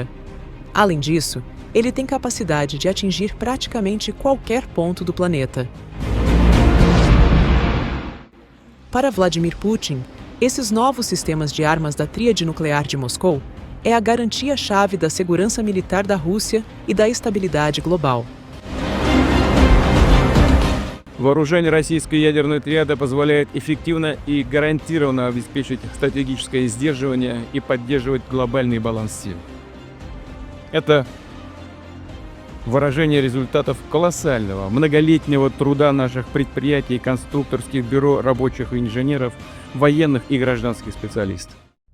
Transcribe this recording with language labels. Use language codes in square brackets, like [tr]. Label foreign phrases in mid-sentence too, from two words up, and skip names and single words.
[pt] Além disso, ele tem capacidade de atingir praticamente qualquer ponto do planeta. Para Vladimir Putin, esses novos sistemas de armas da Tríade Nuclear de Moscou é a garantia-chave da segurança militar da Rússia e da estabilidade global. [ru] Вооружение российской ядерной триады позволяет эффективно и гарантированно обеспечить стратегическое сдерживание и поддерживать глобальный баланс сил. Это выражение результатов колоссального, многолетнего труда наших предприятий, конструкторских бюро, рабочих и инженеров, военных и гражданских специалистов.